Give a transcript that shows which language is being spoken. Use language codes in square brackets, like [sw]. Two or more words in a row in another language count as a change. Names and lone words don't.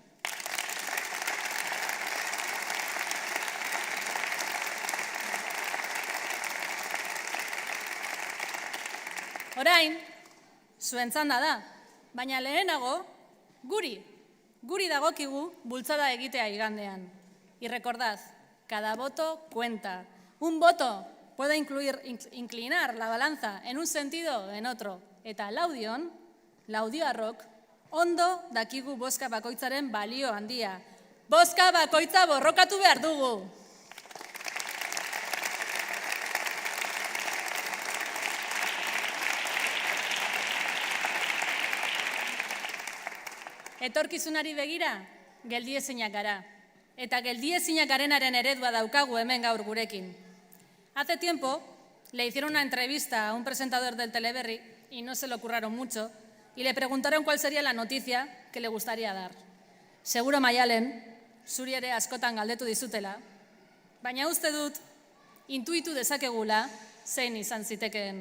[eu] Orain, zuen txanda da, baina lehenago, guri dagokigu bultzada egitea igandean. [es] Y recordad, cada voto cuenta. Un voto puede inclinar la balanza en un sentido o en otro. [eu] Eta laudioarrok, ondo dakigu bozka bakoitzaren balio handia. Bozka bakoitza borrokatu behar dugu. Etorkizunari begira, geldiezinak gara. Eta geldiezinak garenaren eredua daukagu hemen gaur gurekin. [es] Hace tiempo le hicieron una entrevista a un presentador del Teleberri y no se lo curraron mucho y le preguntaron cuál sería la noticia que le gustaría dar. [eu] Seguro Maialen, zuri ere askotan galdetu dizutela, baina uste dut intuitu dezakegula zein izan zitekeen.